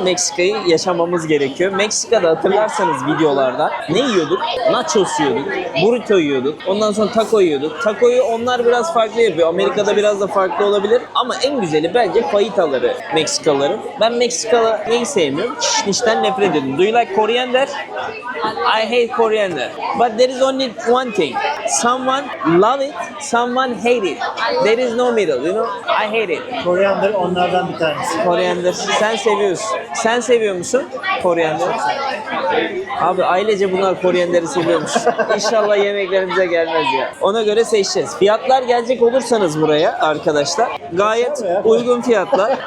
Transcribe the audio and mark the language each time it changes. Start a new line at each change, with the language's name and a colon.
Turkish: Meksika'yı yaşamamız gerekiyor. Meksika'da hatırlarsanız videolarda ne yiyorduk? Nachos yiyorduk. Burrito yiyorduk. Ondan sonra taco yiyorduk. Tacoyu onlar biraz farklı yapıyor. Amerika'da biraz da farklı olabilir. Ama en güzeli bence fajitaları Meksikalıların. Ben Meksikalı neyi sevmiyorum? Kişnişten nefret ediyorum.
English: Do you like coriander? I hate coriander. But there is only one thing. Someone love it, someone hate it. There is no middle, you know? I hate it.
Turkish: Koriander onlardan bir tanesi. Koriander. Sen seviyorsun. Sen seviyor musun koriander? Abi ailece bunlar korianderi seviyormuş. İnşallah yemeklerimize gelmez ya. Ona göre seçeceğiz. Fiyatlar gelecek olursanız buraya arkadaşlar gayet uygun fiyatlar.